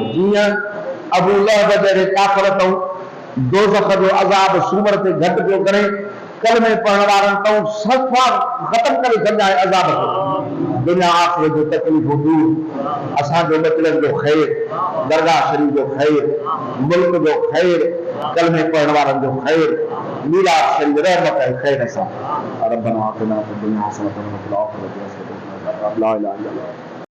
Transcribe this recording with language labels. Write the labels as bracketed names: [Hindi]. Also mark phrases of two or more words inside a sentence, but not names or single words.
[Sindhi] जीअं अबू लहब जहिड़े काफ़िर अथऊं दोज़ख जो अज़ाब सूमर ते घटि पियो करे, कलमे पढ़ण वारनि अथऊं सफ़ा ख़तमु करे छॾिजांइ अज़ाब खे। दुनिया आख़िरत जो तकलीफ़ूं दूर, असांजो मतिलब जो ख़ैर, दरगाह शरीफ़ जो ख़ैर, मुल्क जो ख़ैर, कलमे पढ़ण वारनि जो ख़ैर, मीलाद शरीफ़ रहमत ऐं ख़ैर सां। [Arabic] ربنا آتنا في الدنيا حسنة وفي الآخرة حسنة وقنا عذاب النار. لا إله إلا الله.